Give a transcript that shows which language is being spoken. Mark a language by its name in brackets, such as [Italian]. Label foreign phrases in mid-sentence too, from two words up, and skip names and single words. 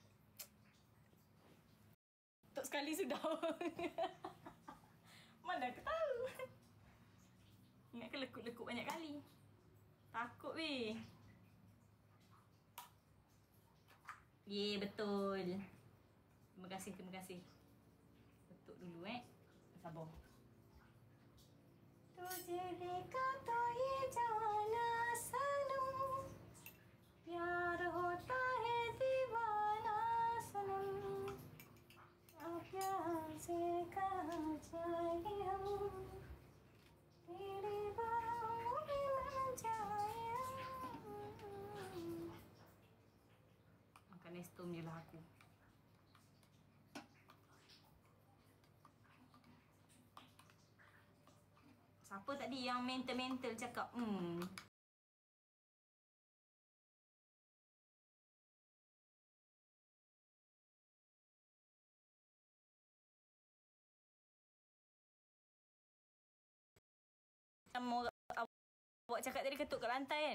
[Malay] Ketuk sekali sudah. Mana aku tahu. Ingat ke lekuk-lekuk banyak kali. Takut weh. Betul. Terima kasih. Ketuk dulu Sabar. [Hindi] तुझे देखा तो ये जाना सनम प्यार होता है दीवाना सनम अब प्यार से कहाँ जाए हम तेरे बाहों में न जाए. [Malay] Makan Nestum je lah aku. Siapa tadi yang mental-mental cakap awak cakap tadi ketuk kat lantai kan.